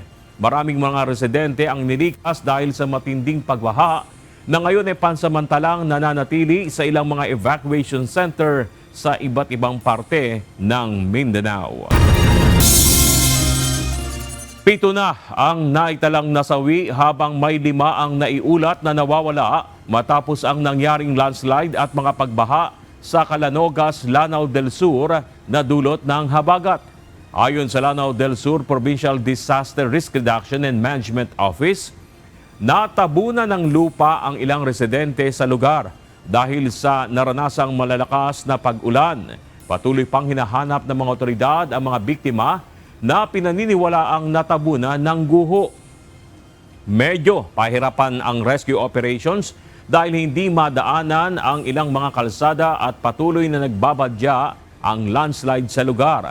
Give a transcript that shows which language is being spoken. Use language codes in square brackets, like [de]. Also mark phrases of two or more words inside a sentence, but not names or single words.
[tl] Maraming mga residente ang nilikas dahil sa matinding pagbaha na ngayon ay pansamantalang nananatili sa ilang mga [en] evacuation center [tl] sa iba't ibang parte ng Mindanao. 7 na ang naitalang nasawi habang may 5 ang naiulat na nawawala matapos ang nangyaring landslide at mga pagbaha sa Calanogas, Lanao del Sur na dulot ng habagat. Ayon sa Lanao del Sur Provincial Disaster Risk Reduction and Management Office, natabunan ng lupa ang ilang residente sa lugar dahil sa naranasang malalakas na pag-ulan. Patuloy pang hinahanap ng mga otoridad ang mga biktima na pinaniniwalaang natabunan ng guho. Medyo pahirapan ang [en] rescue operations [tl] dahil hindi madaanan ang ilang mga kalsada at patuloy na nagbabadya ang landslide sa lugar.